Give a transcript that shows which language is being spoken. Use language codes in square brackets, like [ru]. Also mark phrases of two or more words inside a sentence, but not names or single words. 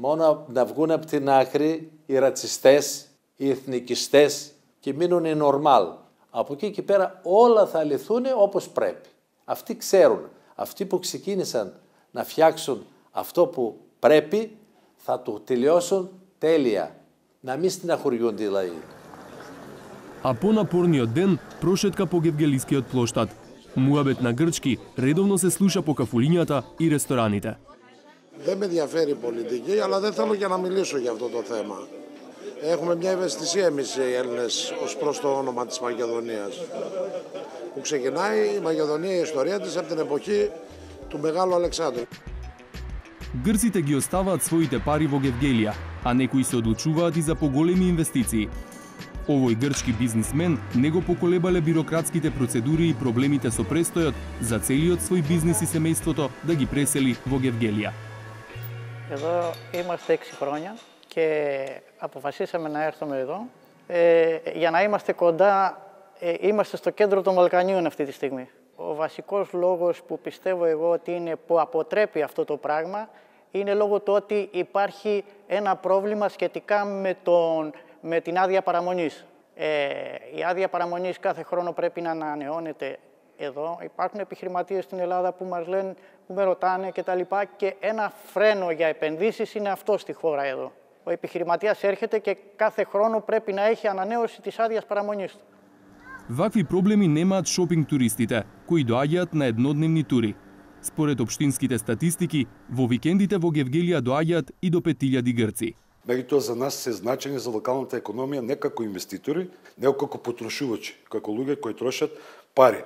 [el] Μόνο να βγουν από την άκρη οι ρατσιστές, οι εθνικιστές και μείνουν οι νορμάλ. Από εκεί και πέρα όλα θα λυθούν όπως πρέπει. Αυτοί ξέρουν, αυτοί που ξεκίνησαν να φτιάξουν αυτό που πρέπει θα το τελειώσουν τέλεια. Να μην στεναχωριούνται δηλαδή. [mk] А понапорниот ден прошетка по Гевгелискиот плоштад. Муабет на грчки редовно се слуша по кафулињата и рестораните. [el] Δεν με ενδιαφέρει η πολιτική, αλλά δεν θέλω και να μιλήσω για αυτό το θέμα. Έχουμε μια ευαισθησία εμείς οι Έλληνες ως προς το όνομα της Μακεδονίας. Που ξεκινάει η Μακεδονία, η ιστορία της από την εποχή του Μεγάλου Αλεξάνδρου. [mk] Грците ги оставаат своите пари во Гевгелија, а некои се одлучуваат и за поголеми инвестиции. Овој грчки бизнисмен не го поколебале бирократските процедури и проблемите со престојот за целиот свој бизнис и семејството да ги пресели во Гевгелија. [el] Εδώ είμαστε 6 χρόνια και αποφασίσαμε να έρθουμε εδώ για να είμαστε κοντά, είμαστε στο κέντρο των Βαλκανίων αυτή τη στιγμή. Ο βασικός λόγος που πιστεύω εγώ ότι είναι που αποτρέπει αυτό το πράγμα είναι λόγω του ότι υπάρχει ένα πρόβλημα σχετικά με την άδεια παραμονής. Η άδεια παραμονής κάθε χρόνο πρέπει να ανανεώνεται εδώ. Υπάρχουν επιχειρηματίες στην Ελλάδα που μας λένε, που με ρωτάνε κτλ. Και ένα φρένο για επενδύσεις είναι αυτό στη χώρα εδώ. Ο επιχειρηματίας έρχεται και κάθε χρόνο πρέπει να έχει ανανέωση της άδειας παραμονής του. [mk] Вакви проблеми немаат шопинг туристите, кои доаѓаат на еднодневни тури. Според општинските статистики, во викендите во Гевгелија доаѓаат и до 5000 грци. Меѓутоа за нас се значени за локалната економија не како инвеститори, него како потрошувачи, како луѓе кои трошат пари.